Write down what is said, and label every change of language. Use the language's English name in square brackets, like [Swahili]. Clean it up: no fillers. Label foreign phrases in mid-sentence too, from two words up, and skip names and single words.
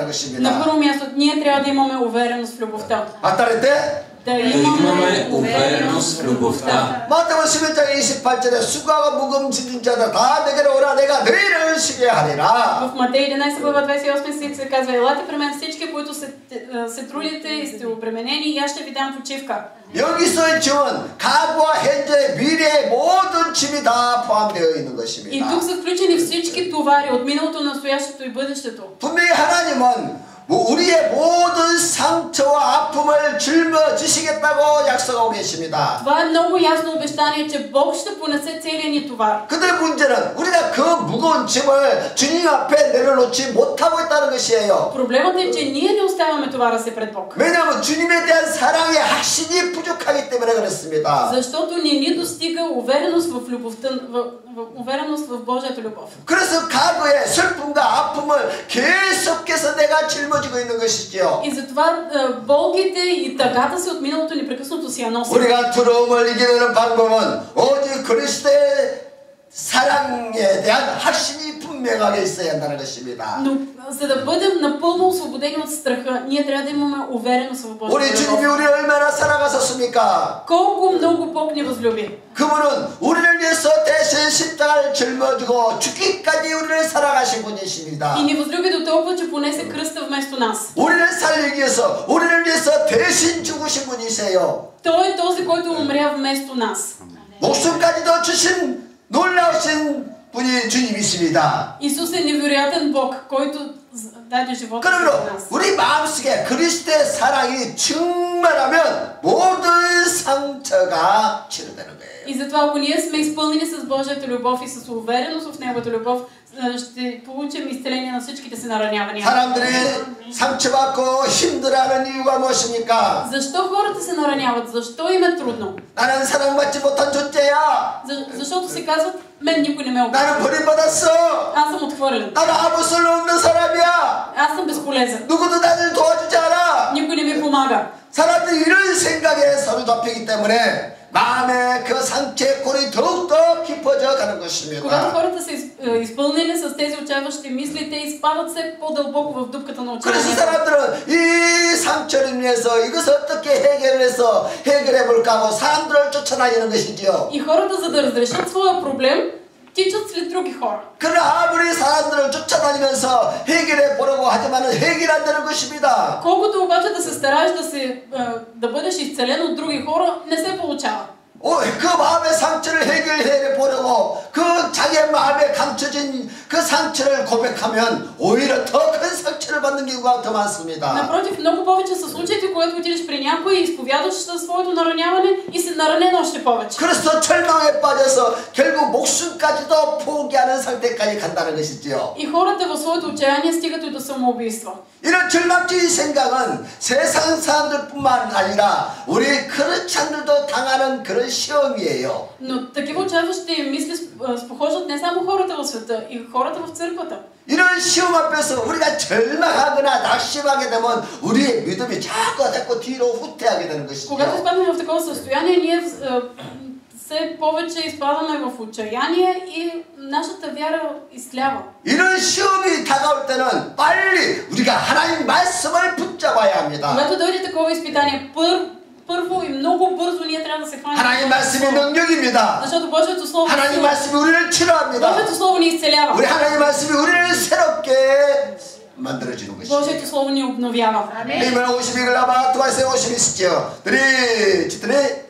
[Bulgarian] На [Korean] 것입니다. [Bulgarian] първо място, ние трябва да имаме увереност в любовта. [Korean] 맞다랬대? [Bulgarian] Да Да имаме увереност в любовта. [Korean] 마태복음 11장 28절에 수고하고 무거운 짐진 자들 다 내게로 오라 내가 너희를 쉬게 하리라. [Bulgarian] В Матей 11 глава 28 стих се казва: елате при мен всички, които се трудите и сте обременени, и аз ще ви дам почивка. [Korean] 여기서의 지원, 과거와 현재, 미래의 모든 짐이 다 포함되어 있는 [Bulgarian] И [Korean] 것입니다. [Bulgarian] тук са включени всички товари от миналото, настоящето и бъдещето. [Korean] 분명히 하나님은 우리의 모든 상처와 아픔을 짊어지시겠다고 약속하고 계십니다. [Bulgarian] Това е много ясно обещание, че Бог ще понесе целия ни товар. [Korean] 근데 문제는 우리가 그 무거운 짐을 주님 앞에 내려놓지 못하고 있다는 것이에요. [Bulgarian] Проблемът е, че ние не оставяме товара си пред Бог. [Korean] 왜냐하면 주님에 대한 사랑의 확신이 부족하기 때문에 그렇습니다. [Bulgarian] Защото не ни достига увереност в любовта, увереност в Божията любов. [Korean] 그래서 과거의 슬픔과 아픔을 계속해서 내가 짊어지고 있는 것이지요. [Bulgarian] И затова болките и тъгата си от миналото непрекъснато си я носим. [Korean] 우리가 두려움을 이기는 방법은 오직 그리스도의 사랑에 대한 확신이 분명하게 있어야 한다는 것입니다. [Bulgarian] Но за да бъдем напълно освободени от страха, ние трябва да имаме увереност в Божията [Korean] 우리 주님이 [Bulgarian] любов. [Korean] 우리를 얼마나 사랑하셨습니까? [Bulgarian] Колко много Бог ни възлюби. [Korean] 그분은 우리를 위해서 대신 십자가를 짊어지고 죽기까지 우리를 사랑하신 분이십니다. [Bulgarian] И ни възлюби до толкова, че понесе кръста вместо нас. [Korean] 우리를 살리기 위해서 우리를 위해서 대신 죽으신 분이세요. [Bulgarian] Той е този, който умря вместо нас. [Korean] 목숨까지도 주신 놀라우신 분이 주님이십니다. [Bulgarian] Исус е невероятен Бог, който даде живота [Korean] 그러므로 [Bulgarian] за нас. [Korean] 우리 마음속에 그리스도의 사랑이 충만하면 모든 상처가 치료되는 거예요. [Bulgarian] И затова, ако ние сме изпълнени с Божията любов и с увереност в Неговата любов, ще получим изцеление на всичките си наранявания. [Korean] 사람들이 상처받고 힘들어하는 이유가 무엇입니까? [Bulgarian] Защо хората се нараняват? Защо им е трудно? [Korean] 나는 사랑받지 못한 존재야. [Bulgarian] Защото си казват, мен никой не ме обича. [Korean] 나는 버림받았어. [Bulgarian] Аз съм отхвърлен. [Korean] 나는 아무 쓸모없는 사람이야. [Bulgarian] Аз съм безполезен. [Korean] 누구도 나를 도와주지 않아. [Bulgarian] Никой не ми помага. [Korean] 사람들이 이런 생각에 사로잡히기 때문에 마음의 그 상처의 골이 더욱더 깊어져 가는 것입니다. [Bulgarian] Когато хората са изпълнени с тези отчайващи мисли, те изпадат все по-дълбоко в дупката на [Korean] 그래서 [Bulgarian] отчаянието. [Korean] 사람들은 이 상처를 위해서 이것을 어떻게 해결해서 해결해 볼까 하고 사람들을 쫓아다니는 것이지요. [Bulgarian] И хората, за да разрешат своя проблем, тичат след други хора. [Korean] 그러나 아무리 사람들을 쫓아다니면서 해결해 보려고 하지만은 해결 안 되는 것입니다. [Bulgarian] Колкото обаче да се стараеш да бъдеш изцелен от други хора, не се получава. [Korean] 그 마음의 상처를 해결해 보려고 그 자기의 마음에 감춰진 그 상처를 고백하면 오히려 더 큰 상처를 받는 경우가 더 많습니다. [Bulgarian] Напротив, много повече са случаите, когато отидеш при някой и изповядаш своето нараняване и си наранен още повече. [Korean] 그래서 절망에 빠져서 결국 목숨까지도 포기하는 상태까지 간다는 것이지요. [Bulgarian] И хората в своето отчаяние стигат и до самоубийство. [Korean] 이런 절망적인 생각은 세상 사람들뿐만 아니라 우리 크리스찬들도 당하는 그런 시험이에요. [Bulgarian] Но такива отчайващи мисли спохождат не само хората в света, и хората в църквата. [Korean] 이런 시험 앞에서 우리가 절망하거나 낙심하게 되면 우리의 믿음이 자꾸 뒤로 후퇴하게 되는 것이죠. [Bulgarian] Когато изпадаме в такова състояние, ние все повече изпадаме в отчаяние и нашата вяра изслява. [Korean] 이런 시험이 다가올 때는 빨리 우리가 하나님 말씀을 붙잡아야 합니다. [Bulgarian] Когато дойде такова изпитание, първо и много бързо ние трябва да се хванем. [Korean] 하나님 말씀이 능력입니다. [Bulgarian] Защото Божието Слово [Korean] 하나님 말씀이 우리를 치료합니다. [Bulgarian] Божието Слово ни изцелява. [Korean] 우리 하나님 말씀이 우리를 새롭게 만들어주는 것이죠. [Bulgarian] Божието Слово ни обновява. 이면 50이 글라바 туай세 50이 있죠. 드리